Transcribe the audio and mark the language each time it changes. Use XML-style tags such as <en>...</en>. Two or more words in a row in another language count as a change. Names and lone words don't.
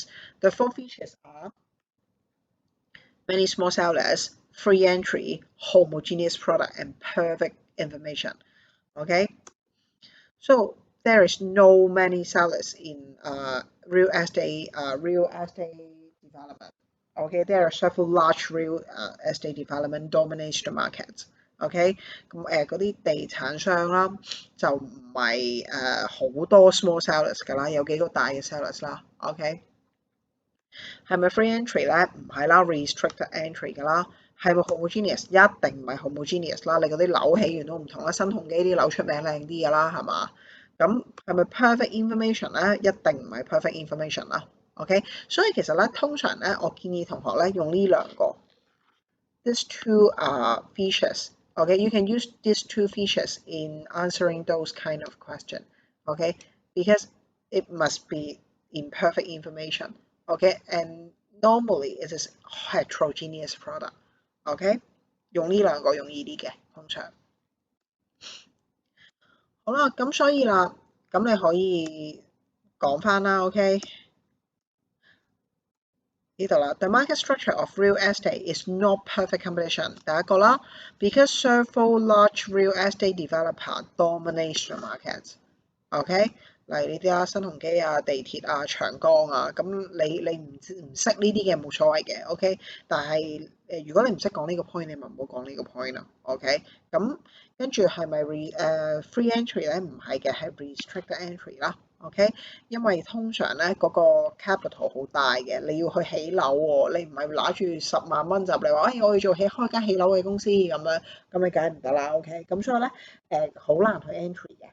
<en>The 4 features are many small sellers, free entry, homogeneous product, and perfect information. Okay, so there is no many sellers in real estate development. Okay, there are several large real estate development dominates the market.</en> <yue>OK， 咁嗰啲地產商啦，就唔係好多</yue> <en>small sellers</en> <yue>㗎啦，有幾個大嘅 sellers 啦。OK， 係咪</yue> <en>free entry</en> <yue>咧？唔係啦 ，</yue> <en>restricted entry</en> <yue>㗎啦。係咪 homogeneous？一定唔係 homogeneous 啦。你嗰啲樓起源都唔同啦，新鴻基啲樓出名靚啲㗎啦，係嘛？咁係咪</yue> <en>perfect information</en> <yue>咧？一定唔係</yue> <en>perfect information</en> <yue>啦。OK， 所以其實咧，通常咧，我建議同學咧用呢兩個</yue> <en>these 2 features。 Okay, you can use these 2 features in answering those kind of questions. Okay, because it must be imperfect information. Okay, and normally it is heterogeneous product.</en> <yue>Okay， 用呢兩個容易啲嘅，通常。好啦，咁所以啦，咁你可以講翻啦。OK。呢度啦</yue> <en>，the market structure of real estate is not perfect competition。</en> <yue>第一個啦 ，</yue> <en>because several large real estate developer dominate the market。</en> <yue>OK， 例如呢啲啊，新鴻基啊、地鐵啊、長江啊，咁你唔識呢啲嘅冇所謂嘅。OK， 但係如果你唔識講呢個 point， 你咪唔好講呢個 point 啦。OK， 咁跟住係咪</yue> <en>free entry</en> <yue>咧？唔係嘅，係</yue> <en>restricted entry</en> <yue>啦。OK， 因為通常咧嗰個 capital 好大嘅，你要去起樓喎，你唔係拿住10萬蚊就嚟話，我要做開間起樓嘅公司咁樣，咁你梗係唔得啦。OK， 咁所以咧好難去 entry 嘅。</yue>